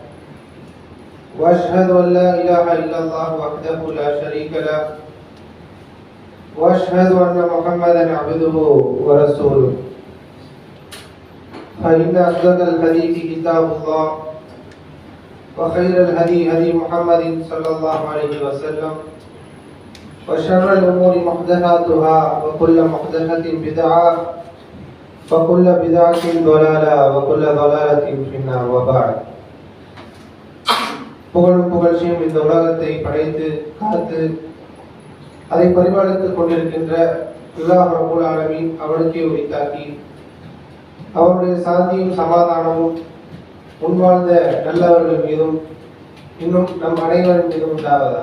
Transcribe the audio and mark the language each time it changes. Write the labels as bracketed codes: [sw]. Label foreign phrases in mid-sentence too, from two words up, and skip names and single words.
[ar] واشهد ان لا اله الا الله وحده لا شريك له واشهد ان محمدا عبده ورسوله فان اصدق الحديث كتاب الله وخير الهدي هدي محمد صلى الله عليه وسلم وشر الامور محدثاتها وكل محدثه بدعه وكل بدعه ضلاله وكل ضلاله في النار وبعد. [ta] புகழும் புகழ்ச்சியும் இந்த உலகத்தை படைத்து காத்து அதை பரிபாலித்துக் கொண்டிருக்கின்ற அல்லாஹ் [ar] رب العالمين [ta] அவனுக்கே உரித்தாக்கி அவருடைய சாந்தியும் சமாதானமும் முன்வாழ்ந்த நல்லவர்கள் மீதும் இன்னும் நம் அனைவரின் மீதும் உண்டாவதா.